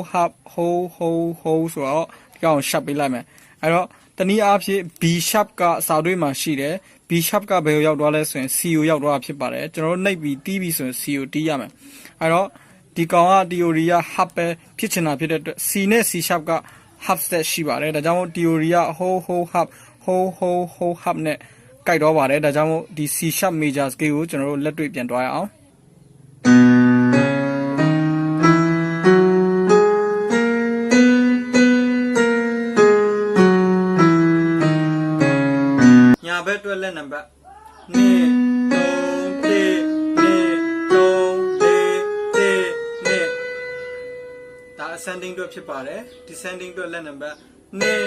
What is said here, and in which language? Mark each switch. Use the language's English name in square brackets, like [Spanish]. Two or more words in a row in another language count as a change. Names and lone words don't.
[Burmese] ဆိုတော့ဒီကောင် sharp ပေးလိုက်မယ်အဲ့တော့တနည်းအားဖြင့် [English] B sharp [Burmese] ကစာတွေ့မှာရှိတယ် [English] B sharp [Burmese] ကဘယ်ကိုရောက်သွားလဲဆိုရင် C ကိုရောက်သွားတာဖြစ်ပါတယ်ကျွန်တော်တို့နှိပ်ပြီးတီးပြီးဆိုရင် C ကိုတီးရမယ်အဲ့တော့ဒီကောင်က theory က half ပဲဖြစ်ချင်တာဖြစ်တဲ့အတွက် C နဲ့ [English] C sharp [Burmese] က [English] half step [Burmese] ရှိပါတယ်ဒါကြောင့်မို့ theory က [English] hold half [Burmese] နဲ့ကြိုက်တော့ပါတယ်ဒါကြောင့်မို့ဒီ [English] C sharp major scale [Burmese] ကိုကျွန်တော်တို့လက်တွေ့ပြန်သွားရအောင် ညာဘက်အတွက်လက်နံပါတ်2 3 ဒါ ascending အတွက်ဖြစ်ပါတယ် descending အတွက်လက်နံပါတ်2